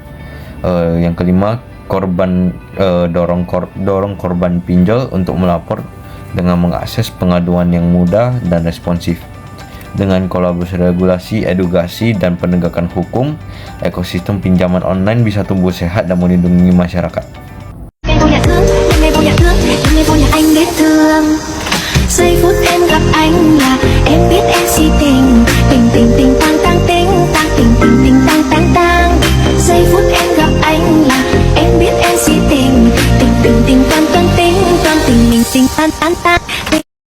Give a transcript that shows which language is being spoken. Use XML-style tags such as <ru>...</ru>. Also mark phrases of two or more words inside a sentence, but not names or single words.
<id>Yang kelima, dorong korban pinjol untuk melapor dengan mengakses pengaduan yang mudah dan responsif. Dengan kolaborasi regulasi, edukasi, dan penegakan hukum, ekosistem pinjaman online bisa tumbuh sehat dan melindungi masyarakat.</id> <vi>Giây phút em gặp anh là em biết em si tình, tình tình tình tang tang ting tang tình tình tình tang tang tang. Giây phút em gặp anh là em biết em si tình, tình tình tình tang tang ting tang tình mình tình tan tan tan.</vi>